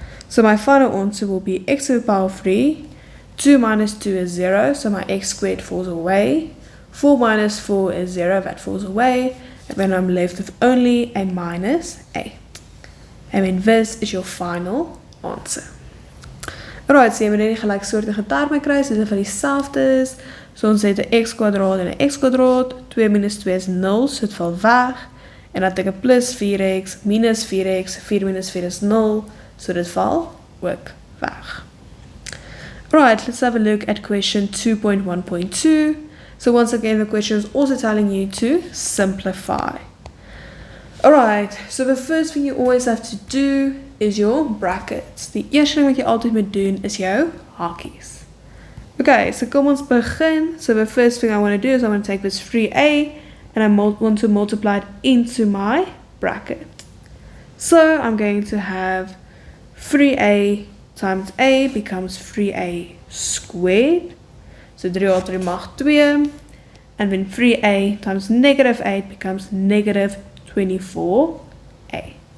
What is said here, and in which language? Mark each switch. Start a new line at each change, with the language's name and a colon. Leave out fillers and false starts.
English: So my final answer will be x to the power of 3, 2 minus 2 is 0, so my x squared falls away, 4 minus 4 is 0, that falls away, and then I'm left with only a minus 8. And then this is your final answer.
Afrikaans: Alright, so jy moet net die gelyksoortige terme kry, so dit van dieselfde is. So ons het 'n x kwadraat en 'n x kwadraat, 2 minus 2 is 0, so dit val weg. En dan het ek 'n plus 4x, minus 4x, 4 minus 4 is 0, so dit val ook weg.
English: Alright, let's have a look at question 2.1.2. So once again, the question is also telling you to simplify. Alright, so the first thing you always have to do is your brackets.
Afrikaans: Die eerste ding wat jy altyd moet doen is jou hakies. Okay, so kom ons begin.
English: So the first thing I want to do is I want to take this 3a and I want to multiply it into my bracket. So I'm going to have 3a times a becomes 3a squared.
Afrikaans: So 3 tot die mag 2.
English: And then 3a times negative 8 becomes negative 24a.